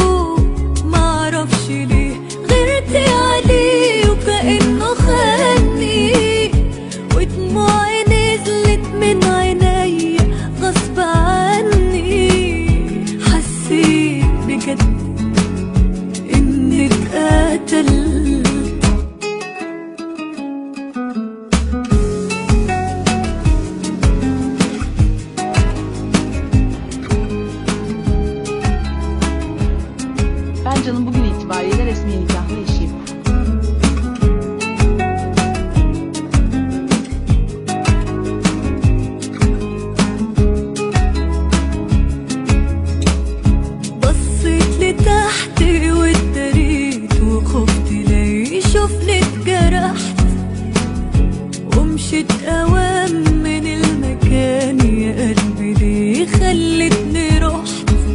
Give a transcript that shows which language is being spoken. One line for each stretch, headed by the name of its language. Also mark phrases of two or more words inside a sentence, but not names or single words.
Arabic: معرفش ليه غيرت عليه وكأنه خاني، ودموعي نزلت من عيني غصب عني. حسيت بجد إني اتقتلت.
Turkish: Ben Can'ın bugün itibariyle resmi nikahlı eşiyim.
Arabic: بصيت لتحت واتدريت وخفت لا يشوفني اتجرحت، ومشيت اوام من المكان يا قلبي ليه خلتني رحت.